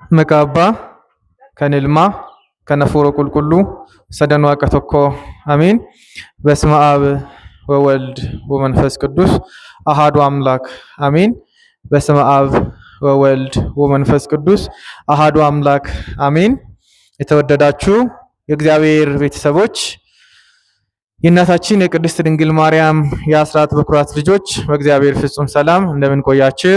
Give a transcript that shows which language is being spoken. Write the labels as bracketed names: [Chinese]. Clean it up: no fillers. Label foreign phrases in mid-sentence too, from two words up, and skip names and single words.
[Oromo] Maqaabaa kan ilmaa kan hafuura qulqulluu sadan waaqa tokko [Amharic] አሜን። [Geez] በስመ አብ ወወልድ ወመንፈስ ቅዱስ አሐዱ አምላክ አሜን። በስመ አብ ወወልድ ወመንፈስ ቅዱስ አሐዱ አምላክ አሜን። [Amharic] የተወደዳችሁ የእግዚአብሔር ቤተሰቦች የእናታችን የቅድስት ድንግል ማርያም የአስራት በኩራት ልጆች በእግዚአብሔር ፍጹም ሰላም እንደምን ቆያችሁ?